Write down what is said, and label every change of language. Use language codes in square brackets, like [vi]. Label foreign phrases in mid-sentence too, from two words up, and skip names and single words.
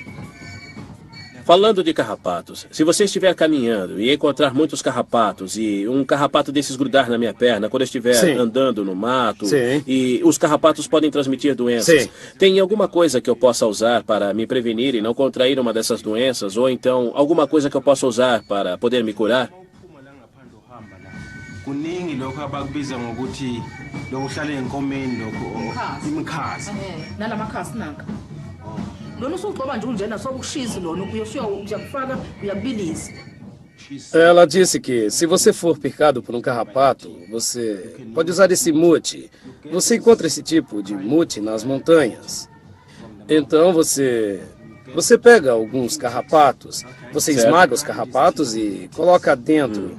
[pt] Falando de carrapatos, se você estiver caminhando e encontrar muitos carrapatos e um carrapato desses grudar na minha perna quando eu estiver andando no mato, e os carrapatos podem transmitir doenças, tem alguma coisa que eu possa usar para me prevenir e não contrair uma dessas doenças? Ou então alguma coisa que eu possa usar para poder me curar? [zu] Kuningi lokho abakubiza ngokuthi lokuhlala enkomeni lokho imikhazi nalamakhasi nanka lona usugcoba nje unjena sokushisa lona uyakufaka uyabilisa. [pt] Ela disse que se você for picado por um carrapato, você pode usar esse mute. Você encontra esse tipo de mute nas montanhas. Então você pega alguns carrapatos, você esmaga os carrapatos e coloca dentro.